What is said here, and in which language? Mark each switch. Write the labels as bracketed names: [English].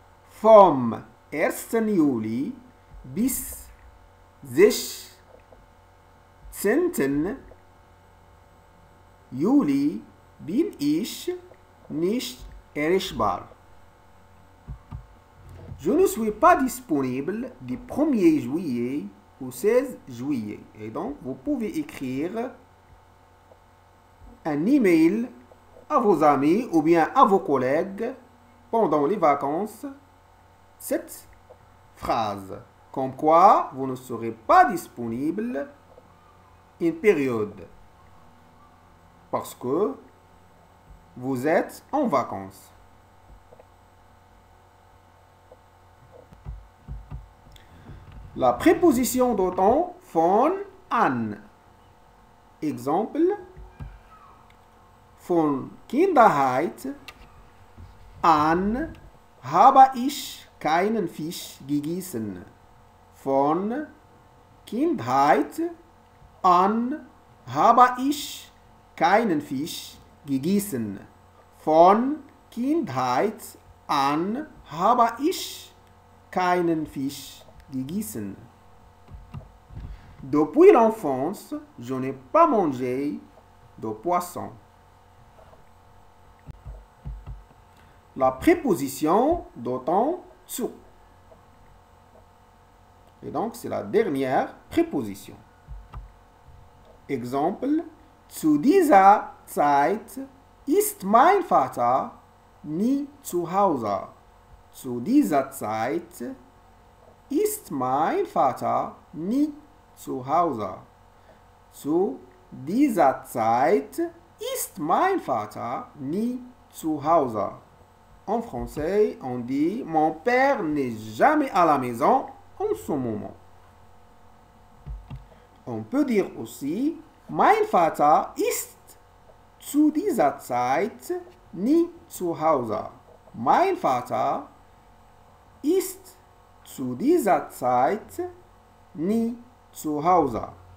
[German] Vom 1. Juli bis 16. Juli bin ich nicht erreichbar. [French] Je ne suis pas disponible du 1er juillet au 16 juillet. Et donc, vous pouvez écrire un email à vos amis ou bien à vos collègues pendant les vacances. Cette phrase, comme quoi vous ne serez pas disponible une période. Parce que vous êtes en vacances. La préposition de temps von an. Exemple, [German] von Kindheit an habe ich keinen Fisch gegessen. Von Kindheit an habe ich keinen Fisch gegessen. Von Kindheit an habe ich keinen Fisch gegessen. [French] Depuis l'enfance, je n'ai pas mangé de poisson. La préposition de temps zu. Et donc, c'est la dernière préposition. Exemple, [German] zu dieser Zeit ist mein Vater nie zu Hause. Zu dieser Zeit ist mein Vater nie zu Hause. Zu dieser Zeit ist mein Vater nie zu Hause. [French] En français, on dit « Mon père n'est jamais à la maison en ce moment. » On peut dire aussi, [German] mein Vater ist zu dieser Zeit nie zu Hause. Mein Vater ist zu dieser Zeit nie zu Hause.